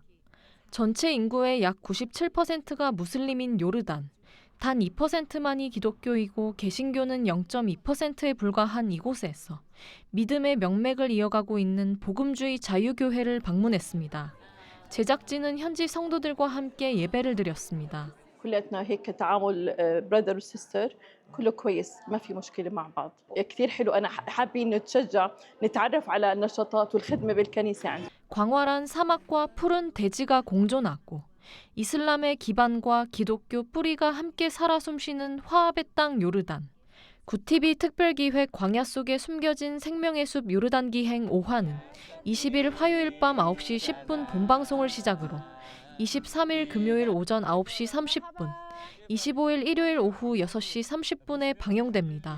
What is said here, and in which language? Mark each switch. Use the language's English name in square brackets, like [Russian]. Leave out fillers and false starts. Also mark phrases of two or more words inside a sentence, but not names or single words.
[Korean] 전체 인구의 약 97%가 무슬림인 요르단. 단 2%만이 기독교이고 개신교는 0.2%에 불과한 이곳에서 믿음의 명맥을 이어가고 있는 복음주의 자유교회를 방문했습니다. 제작진은 현지 성도들과 함께 예배를 드렸습니다. [Arabic] كلياتنا هيك تعامل [English] brother and sister [Arabic] كله كويس ما في مشكله مع بعض كثير حلو انا حابين نتشجع نتعرف على النشاطات والخدمه بالكنيسه عندنا. [Korean] 광활한 사막과 푸른 대지가 공존하고 이슬람의 기반과 기독교 뿌리가 함께 살아 숨쉬는 화합의 땅 요르단. 굿티비 특별기획 광야 속에 숨겨진 생명의 숲 요르단 기행 5화는 20일 화요일 밤 9시 10분 본방송을 시작으로 23일 금요일 오전 9시 30분, 25일 일요일 오후 6시 30분에 방영됩니다.